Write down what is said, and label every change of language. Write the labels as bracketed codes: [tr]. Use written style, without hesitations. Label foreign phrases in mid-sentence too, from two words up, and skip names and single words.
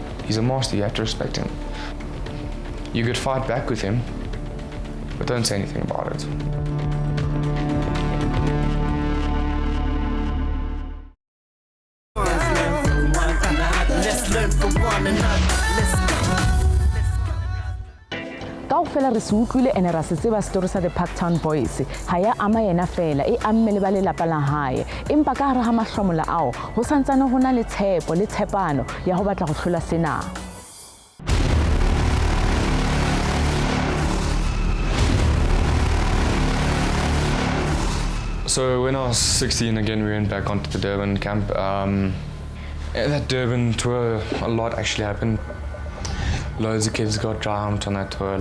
[en] He's a master, you have to respect him. You could fight back with him, but don't say anything about it. Let's learn from one another. [st] Kaofela re se utlwile ene ra se tseba story sa the Parktown Boys ha ya ama yena fela e amme le ba lelapa la hae empa ka hare ha mahlomola ao ho santsane hona le tshepo le tshepano ya ho batla go hlola sena. [en] So when I was 16 again, we went back onto the Durban camp. That Durban tour, a lot actually happened. Loads of kids got drowned on that tour.